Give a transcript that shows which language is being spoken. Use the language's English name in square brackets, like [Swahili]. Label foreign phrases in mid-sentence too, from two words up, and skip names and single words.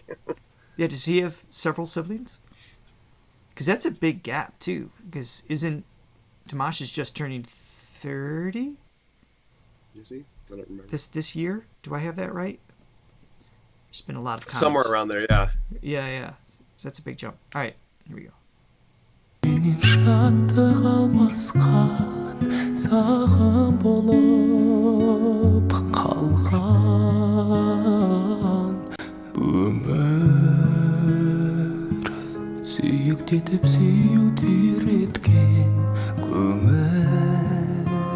[English] Yeah, does he have several siblings? Because that's a big gap too. Because isn't Dimash is just turning 30 Is he? I don't remember. this year? Do I have that right? There's been a lot of comments. Somewhere around there, yeah. Yeah. So that's a big jump. All right, here we go. [Kazakh] менен шаттық алмасқан саған болып қалған өмір сүйіктетіп сүюді үйреткен көңіл